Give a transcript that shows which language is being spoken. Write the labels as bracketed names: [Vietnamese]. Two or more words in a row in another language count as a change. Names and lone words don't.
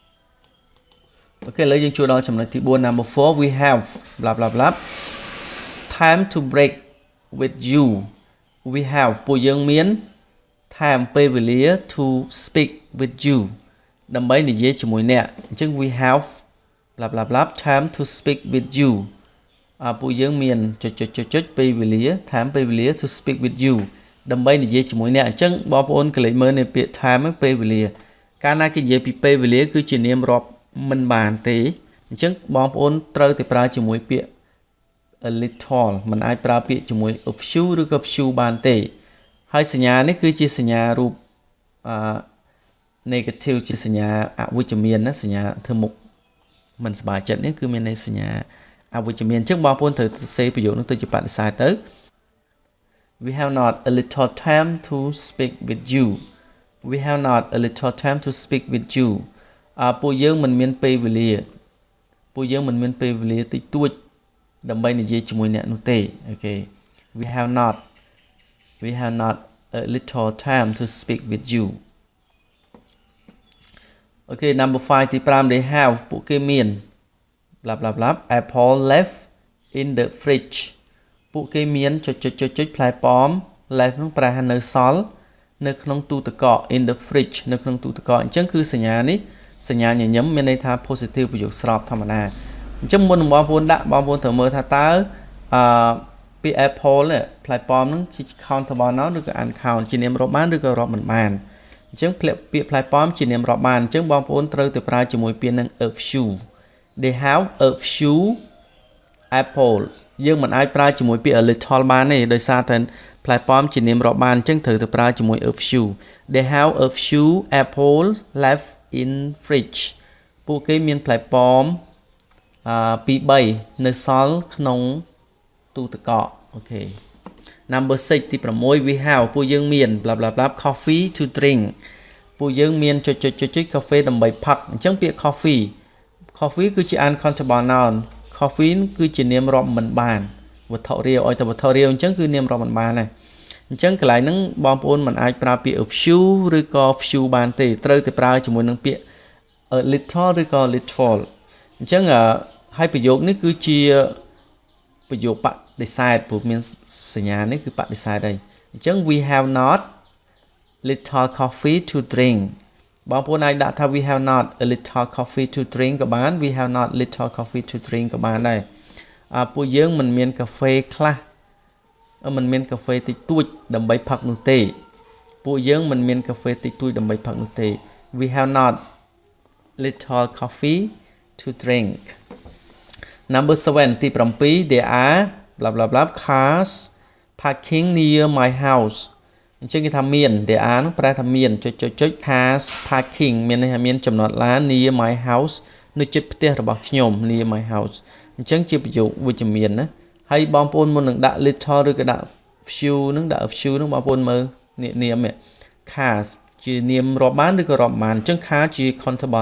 [Khmer] ឥឡូវយើងចូលដល់ចំណុចទី4 [English] number 4 we have blah blah blah time to break with you we have [Khmer] ពួកយើងមាន [English] time ពេលវេលា to speak with you [Khmer] ដើម្បីនិយាយជាមួយអ្នកអញ្ចឹង [English] we have blah blah blah time to speak with you [Khmer] ពួកយើងមានពេលវេលា time ពេលវេលា [English] to speak with you [Khmer] ដើម្បីនិយាយជាមួយអ្នកអញ្ចឹងបងប្អូនកលេចមើលនៅពាក្យ time ពេលវេលាកាលណាគេនិយាយពីពេលវេលាគឺជានាមរាប់មិនបានទេអ ញ្ចឹងបងប្អូនត្រូវតែប្រើជាមួយពាក្យ [English] a little [Khmer] មិនអាចប្រើពាក្យជាមួយ [English] a few [Khmer] ឬក៏ few បានទេហើយស ញ្ញានេះគឺជាសញ្ញារូបnegative ជាសញ្ញាអវិជ្ជមានណាសញ្ញាធ្វើមុខមិនសប្បាយចិត្តនេះគឺមានន័យសញ្ញាអវិជ្ជមានអញ្ចឹងបងប្អូនត្រូវសេប្រយោគនោះទៅជាបដិសេធទៅ [English] We have not a little time to speak with you We have not a little time to speak with you [Khmer] ពួកយើងមិនមានពេលវេលាពួកយើងមិនមានពេលវេលាតិចតួចដើម្បីនិយាយជាមួយអ្នកនោះទេអូខេ [English] We have not a little time to speak with you Okay number 5 ទី5 they have [Khmer] ពួកគេមាន [English] blah blah blah apple left in the fridge [Khmer] ពួកគេមានផ្លែប៉ោម [English] left [Khmer] នោះប្រែថានៅសល់នៅក្នុង ទូទឹកកក [English] in the fridge [Khmer] នៅក្នុងទូទឹកកកអញ្ចឹងគឺសញ្ញានេះសញ្ញាញញឹមមានន័យថា positive ប្រយោគស្របធម្មតាអញ្ចឹងមុននឹងបង ប្អូនដាក់បងប្អូនត្រូវមើលថាតើពាក្យ apple ផ្លែប៉ោមហ្នឹងជា [English] countable noun [Khmer] ឬក៏ uncountable ជានាមរាប់បានឬក៏រាប់មិនបានអញ្ចឹងពាក្យផ្លែប៉ោមជានាមរាប់បានអញ្ចឹងបងប្អូនត្រូវទៅប្រើជាមួយពាក្យនឹង [English] a few they have a few apple [Khmer] យើងមិនអាចប្រើជាមួយពាក្យ [English] a little [Khmer] បានទេដោយសារតែផ្លែប៉ោមជានាមរាប់បានអញ្ចឹងត្រូវទៅប្រើជាមួយ [English] a few they have a few apple left in fridge [Khmer] ពួកគេមានផ្លែប៉ោម 2 3នៅសល់ក្នុងទូទឹកកកអូខេ Number 6 ទី6 [English] we have [Khmer] ពួកយើងមាន blah blah blah [English] coffee to drink [Khmer] ពួកយើងមានកាហ្វេដើម្បីផឹកអញ្ចឹងពាក្យ coffee គឺជា [English] uncountable noun [Khmer] coffee គឺជានាមរាប់មិនបានវត្ថុរាវឲ្យតែវត្ថុរាវអញ្ចឹងគឺនាមរាប់មិនបានដែរអញ្ចឹងកន្លែងហ្នឹងបងប្អូនមិនអាចប្រើពាក្យ [English] a few [Khmer] ឬក៏ few បានទេត្រូវតែប្រើ ជាមួយនឹងពាក្យ [English] a little [Khmer] ឬក៏ little អញ្ចឹងហើយប្រយោគនេះគឺជាប្រយោគបដិសេធព្រោះមានសញ្ញានេះគឺបដិសេធហើយអញ្ចឹង [English] we have not little coffee to drink [Khmer] បងប្អូនអាចដាក់ថា [English] we have not a little coffee to drink [Khmer] ក៏បាន [English] we have not little coffee to drink [Khmer] ក៏បានដែរពួកយើងមិនមានកាហ្វេខ្លះមិនមានកាហ្វេតិចតួចដើម្បីផឹកនោះទេពួកយើងមិនមានកាហ្វេតិចតួចដើម្បីផឹកនោះទេ [English] we have not little coffee to drink [Khmer] Number 7 ទី7 [English] there are blah blah blah cars parking near my house [Khmer] អញ្ចឹងគេថាមាន [English] there are [Khmer] នោះប្រែថាមាន [English] cars parking [Khmer] មានន័យថាមានចំណតឡាន [English] near my house [Khmer] នៅជិតផ្ទះរបស់ខ្ញុំ [English] near my [Khmer] house អញ្ចឹងជាប្រយោគវិជ្ជមានណាហើយបងប្អូនមុននឹងដាក់ little ឬក៏ដាក់ few នឹងដាក់ few នឹង បងប្អូនមើលនាម cars ជានាមរាប់បានឬក៏រាប់បានអញ្ចឹង car ជា countable